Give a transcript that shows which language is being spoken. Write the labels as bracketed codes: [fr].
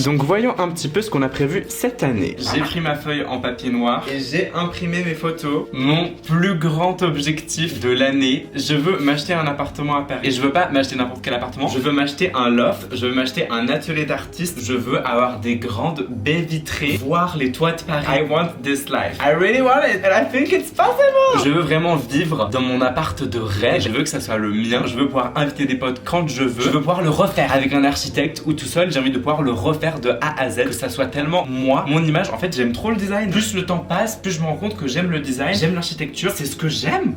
[fr] Donc, voyons un petit peu ce qu'on a prévu cette année. J'ai pris ma feuille en papier noir et j'ai imprimé mes photos. Mon plus grand objectif de l'année, je veux m'acheter un appartement à Paris. Et je veux pas m'acheter n'importe quel appartement, je veux m'acheter un loft, je veux m'acheter un atelier d'artiste, je veux avoir des grandes baies vitrées, voir les toits de Paris. [en] I want this life. I really want it and I think it's possible. [fr] Je veux vraiment vivre dans mon appart de rêve. Je veux que ça soit le mien, je veux pouvoir inviter des potes quand je veux. Je veux pouvoir le refaire avec un architecte ou tout seul, j'ai envie de pouvoir le refaire de A à Z, que ça soit tellement moi, mon image. En fait, j'aime trop le design. Plus le temps passe, plus je me rends compte que j'aime le design, j'aime l'architecture, c'est ce que j'aime.